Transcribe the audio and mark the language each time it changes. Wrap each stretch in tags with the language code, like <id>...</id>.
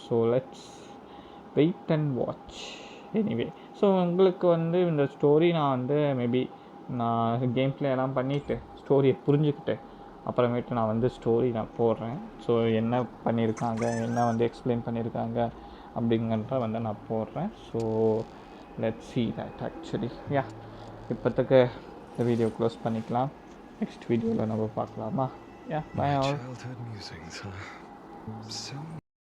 <en>So let's wait and watch.</en> <ta>Anyway, so உங்களுக்கு வந்து இந்த ஸ்டோரி நான் வந்து மேபி நான் கேம் பிளே எல்லாம் பண்ணிவிட்டு ஸ்டோரியை புரிஞ்சுக்கிட்டு அப்புறமேட்டு நான் வந்து ஸ்டோரி நான் போடுறேன். ஸோ என்ன பண்ணியிருக்காங்க, என்ன வந்து எக்ஸ்பிளைன் பண்ணியிருக்காங்க அப்படிங்கிறத வந்து நான் போடுறேன்.</ta> <en>So let's see that actually.</en> <ta>இப்போத்துக்கு இந்த வீடியோ க்ளோஸ் பண்ணிக்கலாம். நெக்ஸ்ட் வீடியோவில் நம்ம பார்க்கலாமா?</ta> <en>Bye all. Childhood musings, huh? So</en>